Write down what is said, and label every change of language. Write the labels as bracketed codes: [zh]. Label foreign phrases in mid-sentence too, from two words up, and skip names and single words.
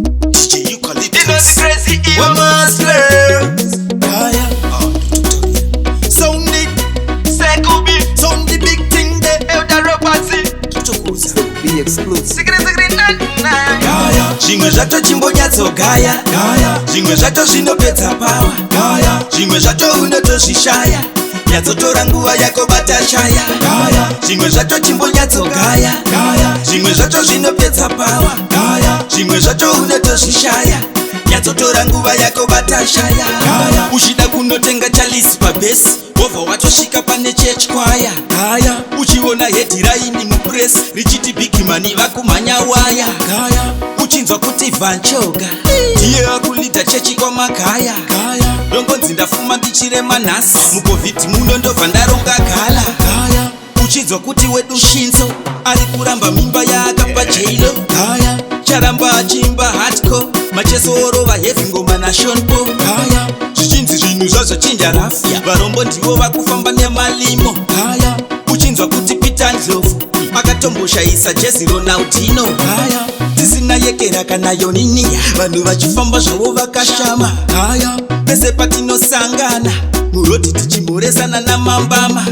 [en] D J Eucalyptus. You know the crazy evil. One more slurs. Yeah, yeah. Oh, Doctor Toria. Sound it. Say Kubi. Sound the big thing there. Elder Robertson. Doctor Kuza. Be exclusive. Sigri, sigri, na, na. Yeah, yeah. [sn] Zvimwe zvacho chimbonyatsogaya. [en] Yeah, yeah. [sn] Zvimwe zvacho zvinopedza pawa. [en] Yeah, yeah. [sn] Zvimwe zvacho unotozvishaya. Nyatsotora nguva yako bata shaya. [en] Yeah, yeah. [sn] Zvimwe zvacho chimbonyatsogaya. [en] Yeah, yeah. [sn] Zvimwe zvacho zvinopedza pawa. [en] Yeah, yeah. [sn] Zvimwe zvacho unotozvishaya. Nyatsotora nguva yako bata shaya. [en] Yeah, yeah. [sn] Uchida kunotenga chalisi pabhesi. Wobva watosvika pane [en] church choir. Yeah, yeah. [sn] Uchiona headline mupress richiti [en] big money [sn] vakumhanya waya. [en] Yeah, yeah. [sn] Uchinzwa kuti Vanchoga ndiye akulidha chechi kwamakaya. [en] Yeah, yeah. [sn] Ndongonzi ndafuma ndichirema nhasi. MuCovid muno ndobva ndaronga gala. [en] Yeah, yeah. [sn] Uchinzwa kuti wedu Shinzo ari kuramba mimba yaakapa Jailo. [en] Yeah, yeah. [sn] Charamba achimba hardcore. Macheso orova heavy ngoma naSean Paul. [en] Yeah, yeah. [sn] Zvichinzi zvinhu zvazvachinja rafu. [en] Yeah. [sn] Varombo ndivo vakufamba nemalimo. [en] Yeah, yeah. [sn] Uchinzwa kuti Peter Ndlovu akatomboshayisa jezi Ronaldinho. [en] Yeah, yeah. [sn] Tisina yekera kana yonini. [en] Yeah. [sn] Vanhu vachifamba zvavo vakashama. [en] Yeah, yeah. [sn] Pese patinosangana murodhi tichimhoresana namambama.